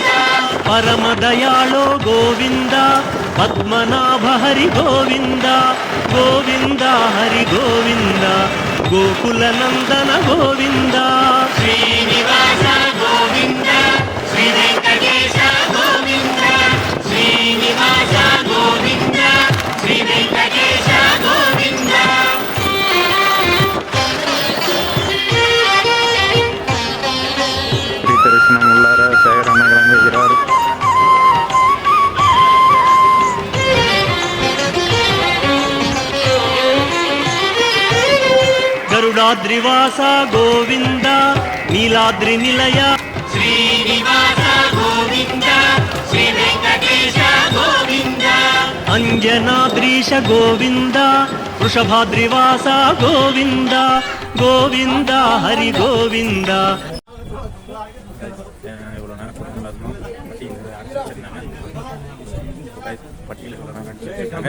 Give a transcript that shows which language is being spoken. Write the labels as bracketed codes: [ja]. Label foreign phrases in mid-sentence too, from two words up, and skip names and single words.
[te] పరమ దయాళో గోవింద పద్మనాభ హరి గోవింద గోవింద హరి గోవింద గోకుల నందన గోవింద శ్రీనివాస గోవింద శ్రీ వెంకటేశ గోవింద శ్రీనివాస గోవింద శ్రీ వెంకటేశ గోవింద [ta] ஸ்ரீ தரிசனம் உள்ளார சேகர் அண்ணா கிளம்புகிறார். [te] గరుడాద్రివాస గోవింద నీలాద్రి నిలయ శ్రీనివాస గోవింద శ్రీ వెంకటేశ గోవింద అంజనాద్రీశ గోవింద వృషభాద్రివాస గోవింద గోవింద హరి గోవింద [ta] இவ்வளோ நேரம் கூட்டத்தில் இருந்தோம். பட்டியில் அடிச்சு வச்சிருந்தாங்க. பட்டியில் இவ்வளோ நேரம் அடிச்சு வச்சிருக்காங்க.